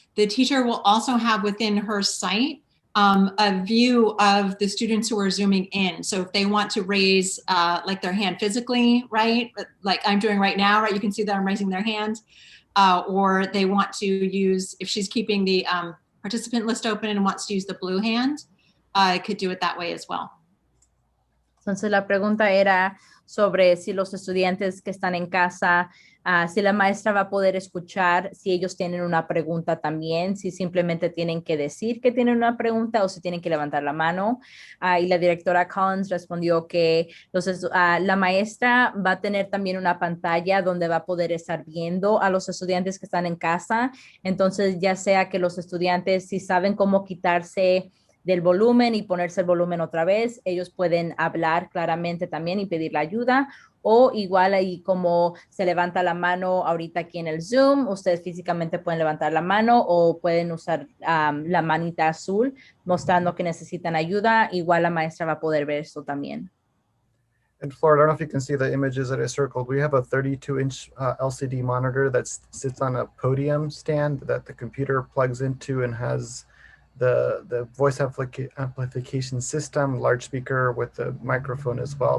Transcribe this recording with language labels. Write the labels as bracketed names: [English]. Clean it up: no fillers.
[English] The teacher will also have within her site a view of the students who are zooming in. So if they want to raise like their hand physically, right? Like I'm doing right now, right? You can see that I'm raising their hand. Or they want to use, if she's keeping the participant list open and wants to use the blue hand, could do it that way as well. [Spanish] Entonces la pregunta era sobre si los estudiantes que están en casa, si la maestra va a poder escuchar, si ellos tienen una pregunta también, si simplemente tienen que decir que tienen una pregunta o si tienen que levantar la mano. Y la directora Collins respondió que la maestra va a tener también una pantalla donde va a poder estar viendo a los estudiantes que están en casa. Entonces, ya sea que los estudiantes, si saben cómo quitarse del volumen y ponerse el volumen otra vez, ellos pueden hablar claramente también y pedir la ayuda, o igual ahí como se levanta la mano ahorita aquí en el Zoom, ustedes físicamente pueden levantar la mano o pueden usar la manita azul mostrando que necesitan ayuda. Igual la maestra va a poder ver esto también. [English] And Flora, I don't know if you can see the images that I circled. We have a 32-inch LCD monitor that sits on a podium stand that the computer plugs into and has the voice amplification system, large speaker with the microphone as well.